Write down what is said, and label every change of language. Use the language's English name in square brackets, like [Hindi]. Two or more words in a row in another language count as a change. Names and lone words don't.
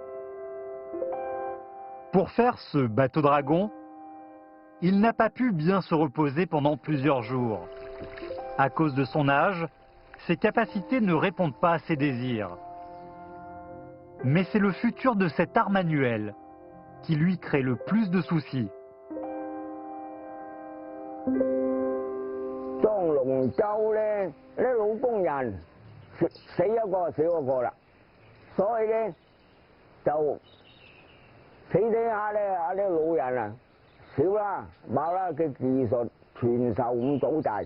[French] Pour faire ce bateau dragon, il n'a pas pu bien se reposer pendant plusieurs jours. À cause de son âge, ses capacités ne répondent pas à ses désirs. Mais c'est le futur de cet art manuel qui lui crée le plus de soucis. [Cantonese] 當龍舟咧，啲老工人死一個少一個啦，所以咧就死死下咧，啲老人啊少啦，冇啦嘅技術傳授唔到滯。